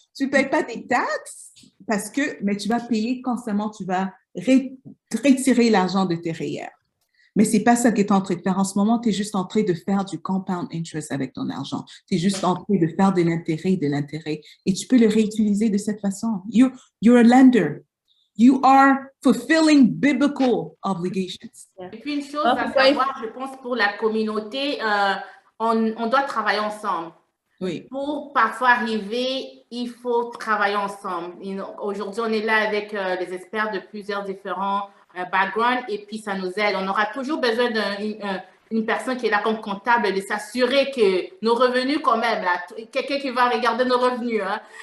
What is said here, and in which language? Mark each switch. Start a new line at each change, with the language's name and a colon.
French: Tu ne payes pas des taxes mais tu vas payer constamment, tu vas retirer l'argent de tes REER. Mais ce n'est pas ça que tu es en train de faire. En ce moment, tu es juste en train de faire du compound interest avec ton argent. Tu es juste en train de faire de l'intérêt. Et tu peux le réutiliser de cette façon.
English: You're a lender. You are fulfilling biblical obligations.
French: Et puis une chose à savoir, je pense, pour la communauté, on doit travailler ensemble. Oui. Pour parfois arriver, il faut travailler ensemble. Aujourd'hui, on est là avec les experts de plusieurs différents backgrounds et puis ça nous aide. On aura toujours besoin d'une personne qui est là comme comptable de s'assurer que nos revenus quand même, là, quelqu'un qui va regarder nos revenus. Hein.